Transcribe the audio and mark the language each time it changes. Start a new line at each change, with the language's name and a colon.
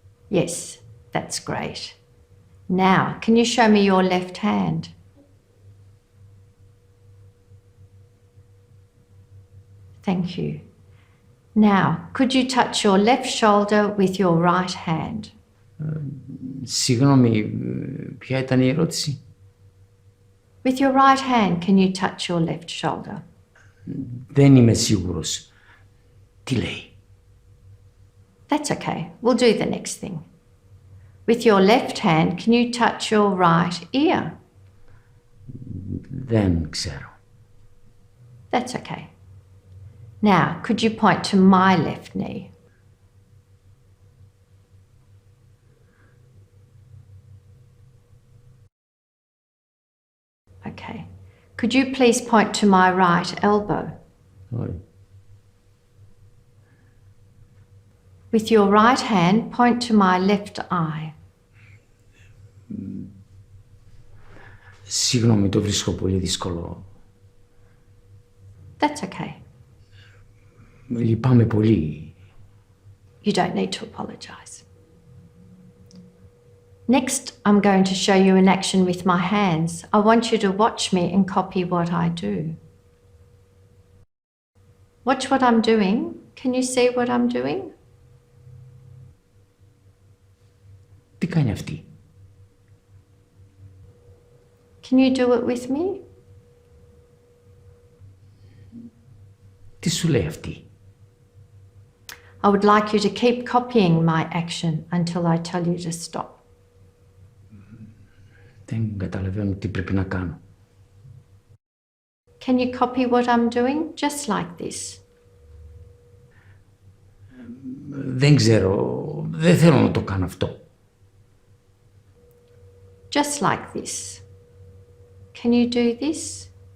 English: Yes, that's great. Now, can you show me your left hand? Thank you. Now, could you touch your left shoulder with your right hand?
Greek: Συγγνώμη, ποια ήταν η ερώτηση?
English: With your right hand, can you touch your left shoulder?
Greek: Δεν είμαι σίγουρος. Τι λέει?
English: That's okay. We'll do the next thing. With your left hand, can you touch your right ear?
Greek: Δεν ξέρω.
English: That's okay. Now, could you point to my left knee? Okay. Could you please point to my right elbow?
Greek: Όχι.
English: With your right hand, point to my left eye.
Greek: Συγγνώμη, το βρίσκω πολύ δύσκολο.
English: That's okay.
Greek: Λυπάμαι πολύ.
English: You don't need to apologise. Next, I'm going to show you an action with my hands. I want you to watch me and copy what I do. Watch what I'm doing. Can you see what I'm doing?
Greek: Τι κάνει αυτή?
English: Can you do it with me?
Greek: Τι σου λέει αυτή?
English: I would like you to keep copying my action until I tell you to stop.
Greek: Δεν καταλαβαίνω τι πρέπει να κάνω.
English: Can you copy what I'm doing? Just like this.
Greek: Δεν ξέρω. Δεν θέλω να το κάνω αυτό.
English: Just like this. Can you do this?